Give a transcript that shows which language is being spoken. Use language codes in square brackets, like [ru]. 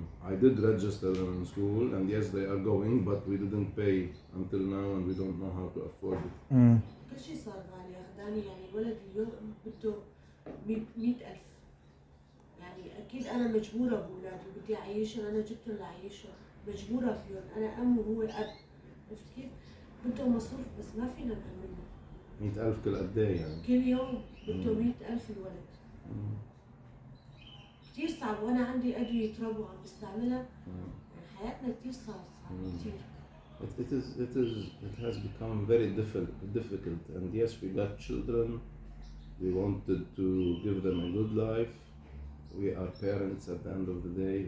[en] I did register them in school, and yes, they are going, but we didn't pay until now, and we don't know how to afford it. [ar] كل شيء صار غالي أخداني، يعني الولد اليوم بده 100,000. يعني أكيد أنا مجبورة بأولادي، بدي أعيشهم، أنا جبتهم لأعيشهم، مجبورة فيهم، أنا أم وهو أب، عرفت كيف؟ بده مصروف، بس ما فينا نعمله. 100,000 كل قد ايه يعني؟ كل يوم بده 100,000 الولد. كتير صعب، وأنا عندي أدوية يتربوا عم بستعملها، يعني حياتنا كتير صعب كتير. [en] It has become very difficult, and yes, we got children. We wanted to give them a good life. We are parents at the end of the day.